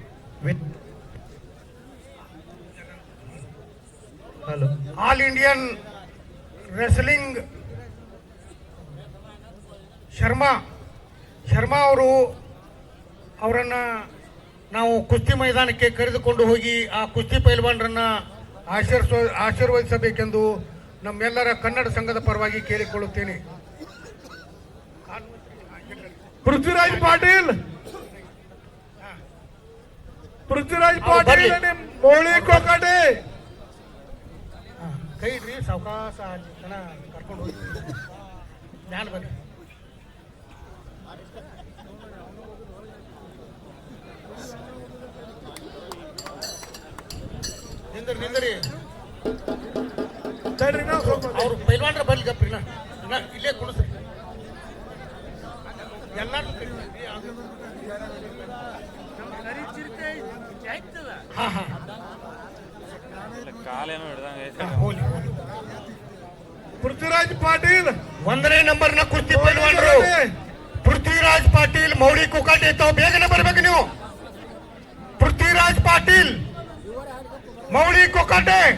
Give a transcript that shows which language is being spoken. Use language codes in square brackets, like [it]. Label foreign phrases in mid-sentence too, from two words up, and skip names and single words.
[kn] ಆಲ್ ಇಂಡಿಯನ್ ರೆಸ್ಲಿಂಗ್ ಶರ್ಮಾ ಅವರು ಅವರನ್ನ ನಾವು ಕುಸ್ತಿ ಮೈದಾನಕ್ಕೆ ಕರೆದುಕೊಂಡು ಹೋಗಿ ಆ ಕುಸ್ತಿ ಪೈಲ್ವಾನರನ್ನ ಆಶೀರ್ವದಿಸಬೇಕೆಂದು ನಮ್ಮೆಲ್ಲರ ಕನ್ನಡ ಸಂಘದ ಪರವಾಗಿ ಕೇಳಿಕೊಳ್ಳುತ್ತೇನೆ. पृथ्वीराज पाटील मौली कोकाटे ಕೈ ಇಡ್ರಿ, ಸಾವಕಾಶ ಜನ ಕರ್ಕೊಂಡು ಹೋಗಿ ಧ್ಯಾನ ಬನ್ನಿ. ನಿಂದ್ರಿ ಅವ್ರು ಪೈಲ್ವಾನ್ರ ಬರ್ಲಿ ಗಪ್ರಿನ ಇಲ್ಲೇ ಕುಣಿಸ್ರಿ ಎಲ್ಲಾರು. ಕಾಲೇನೋ ಹಿಡ್ದಂಗೆ पृथ्वीराज पाटील 1ನೇ ನಂಬರ್ನ ಕುಸ್ತಿ ಪೈಲ್ವಾನರು ಪೃಥ್ವಿರಾಜ್ ಪಾಟೀಲ್, ಮೌಳಿ ಕೊಕಾಟೆ. ತಾವು ಬೇಗನೆ ಬರ್ಬೇಕು ನೀವು. ಪೃಥ್ವಿರಾಜ್ ಪಾಟೀಲ್, ಮೌಳಿ ಕೊಕಾಟೆ.